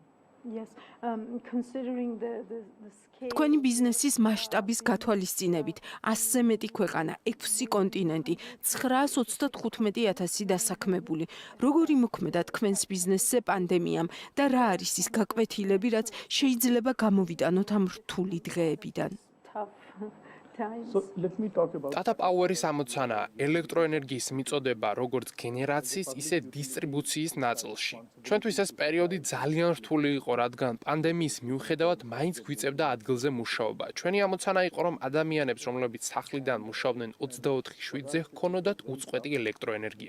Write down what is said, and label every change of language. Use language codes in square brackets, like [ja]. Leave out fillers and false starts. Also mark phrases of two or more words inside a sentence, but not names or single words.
[ka] თქვენი ბიზნესის მასშტაბის გათვალისწინებით 100-ზე მეტი ქვეყანა, 6 კონტინენტი, 925,000 დასაქმებული. როგორი მოქმედა თქვენს ბიზნესზე პანდემიამ და რა არის ის გაკვეთილები, რაც შეიძლება გამოვიტანოთ ამ რთული დღეებიდან? [en] So let me talk about [ka] Tata Power-ის ამოცანაა ელექტროენერგიის მიწოდება როგორც გენერაციის, ისე დისტრიბუციის ნაწილში. ჩვენთვის ეს პერიოდი ძალიან რთული იყო, რადგან პანდემიის მიუხედავად მაინც გვიწევდა ადგილზე მუშაობა. ჩვენი ამოცანა იყო, რომ ადამიანებს, რომლებიც სახლიდან მუშაობდნენ 24/7-ზე, ჰქონოდათ უწყვეტი ელექტროენერგია.